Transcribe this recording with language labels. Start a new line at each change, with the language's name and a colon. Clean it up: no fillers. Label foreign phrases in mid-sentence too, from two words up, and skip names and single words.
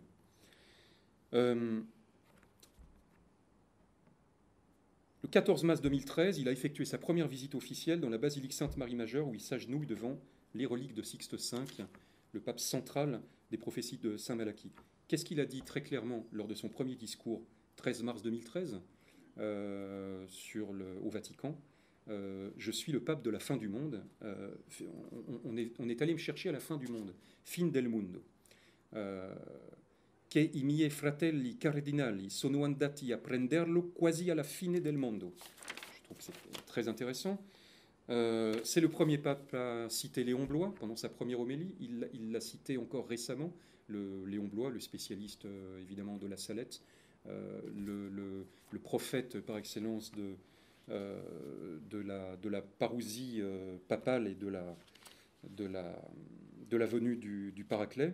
French: Le 14 mars 2013, il a effectué sa première visite officielle dans la basilique Sainte-Marie-Majeure où il s'agenouille devant les reliques de Sixte V, le pape central des prophéties de Saint Malachie. Qu'est-ce qu'il a dit très clairement lors de son premier discours, 13 mars 2013, au Vatican ? Je suis le pape de la fin du monde. On est allé me chercher à la fin du monde.
Spanish: Fin del mundo.
Italian: che i miei fratelli cardinali sono andati a prenderlo quasi alla fine del mondo.
French: Je trouve que c'est très intéressant. C'est le premier pape à citer Léon Bloy pendant sa première homélie. Il l'a cité encore récemment, Léon Bloy, le spécialiste évidemment de la Salette, le prophète par excellence de la parousie papale et de la venue du Paraclet.